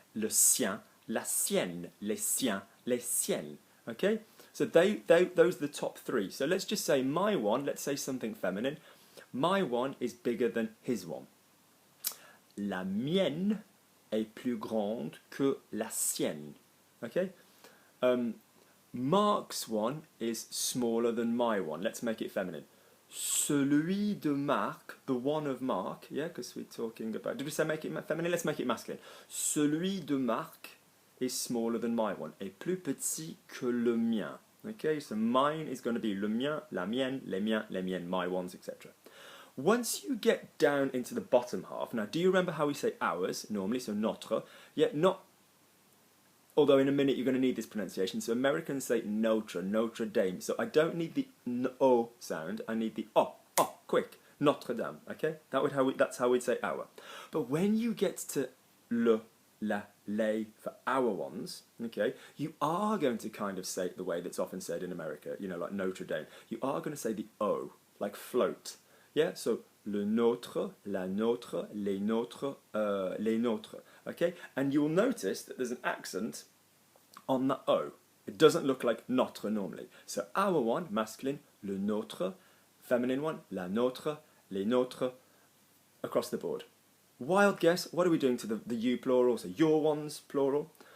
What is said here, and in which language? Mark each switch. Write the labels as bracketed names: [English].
[French] Le sien, la sienne, les siens, les siennes. [English] Okay, so those are the top three. So let's just say my one, let's say something feminine. My one is bigger than his one. [French] La mienne est plus grande que la sienne. [English] Okay? Mark's one is smaller than my one. Let's make it feminine. [French] Celui de Marc, [English] the one of Mark, yeah, because we're talking about... Did we say make it feminine? Let's make it masculine. [French] Celui de Marc [English] is smaller than my one. [French] Est plus petit que le mien. [English] Okay, so mine is going to be [French] le mien, la mienne, les miens, les miennes, [English] my ones, etc. Once you get down into the bottom half, now do you remember how we say ours normally, so nôtre, yet not, although in a minute you're going to need this pronunciation, so Americans say nôtre, Notre Dame, so I don't need the o sound, I need the o, quick, Notre Dame, okay, that's how we'd say our. But when you get to le, la, les for our ones, okay, you are going to kind of say it the way that's often said in America, you know, like Notre Dame, you are going to say the o, like float. [French] Yeah, so le nôtre, la nôtre, les nôtres, les nôtres. [English] Okay, and you'll notice that there's an accent on the O. It doesn't look like notre normally. So our one, masculine, [French] le nôtre, [English] feminine one, [French] la nôtre, les nôtres, [English] across the board. Wild guess, what are we doing to the you plural? So your ones, plural.